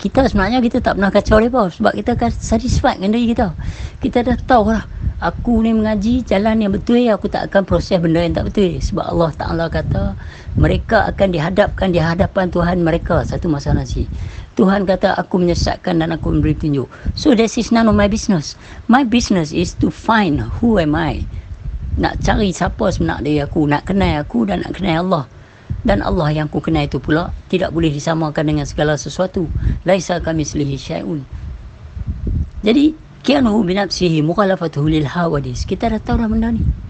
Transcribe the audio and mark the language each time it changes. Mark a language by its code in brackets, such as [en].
[ms] Kita sebenarnya kita tak pernah kacau depa sebab kita akan satisfied dengan diri kita. Kita dah tahu lah, aku ni mengaji jalan yang betul, aku tak akan proses benda yang tak betul. Sebab Allah Ta'ala kata mereka akan dihadapkan di hadapan Tuhan mereka satu masa nanti. Tuhan kata aku menyesatkan dan aku memberi tunjuk. [en] So that is none of my business. My business is to find who am I. [ms] Nak cari siapa sebenar diri aku, nak kenal aku dan nak kenal Allah. Dan Allah yang ku kenal itu pula tidak boleh disamakan dengan segala sesuatu. [ar] Laisa kamitslihi syai'un. [ms] Jadi [ar] kianu binafsihi mukhalafatuhu lil hawadis. [ms] Kita dah tahu dah benda ni.